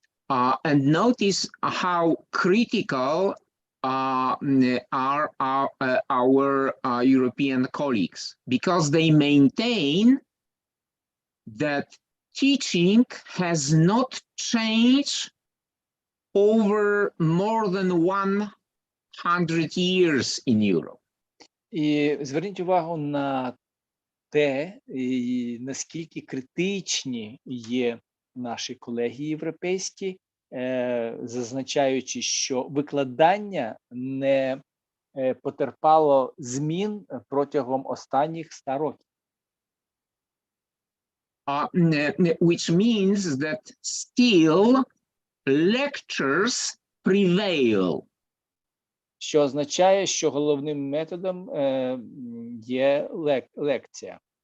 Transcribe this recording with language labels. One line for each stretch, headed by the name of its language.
English: And notice how critical are our European colleagues, because they maintain that teaching has not changed over more than 100 years in Europe.
Ukrainian: І зверніть увагу на те, наскільки критичні є наші колеги європейські, зазначаючи, що викладання не потерпало змін протягом останніх 100 років.
English: Which means that still lectures prevail.
Ukrainian: Що означає, що головним методом є лекція.